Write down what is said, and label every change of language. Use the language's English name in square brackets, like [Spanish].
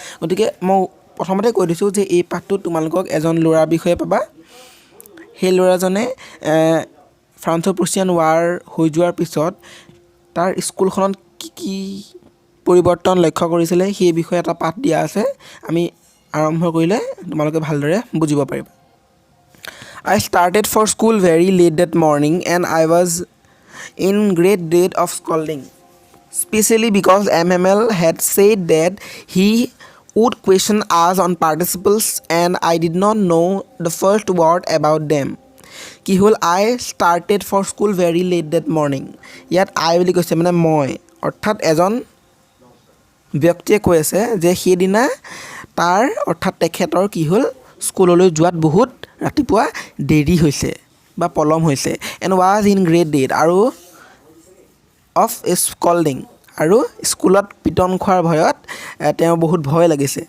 [Assamese] গতিকে মই প্ৰথমতে কৈ দিছোঁ যে এই পাঠটোত তোমালোকক এজন ল'ৰাৰ বিষয়ে পাবা। সেই ল'ৰাজনে ফ্ৰান্স আৰু প্ৰুছিয়ান ৱাৰ হৈ যোৱাৰ পিছত তাৰ স্কুলখনত কি কি পৰিৱৰ্তন লক্ষ্য কৰিছিলে সেই বিষয়ে এটা পাঠ দিয়া আছে। আমি আৰম্ভ কৰিলে তোমালোকে ভালদৰে বুজিব পাৰিবা। [English] I started for school very late that morning and I was in great dread of scolding, especially because MML had said that he would question us on participles and I did not know the first word about them. [Assamese] কি হ'ল [English] I started for school very late that morning. [Assamese] ইয়াত I বুলি কৈছে মানে মই, অৰ্থাৎ এজন ব্যক্তিয়ে কৈ আছে যে সেইদিনা তাৰ অৰ্থাৎ তেখেতৰ কি হ'ল স্কুললৈ যোৱাত বহুত ৰাতিপুৱা দেৰি হৈছে বা পলম হৈছে [English] and was in great dead [Assamese] আৰু [English] of scolding [Assamese] আৰু স্কুলত পিটন খোৱাৰ ভয়ত তেওঁ বহুত ভয় লাগিছে।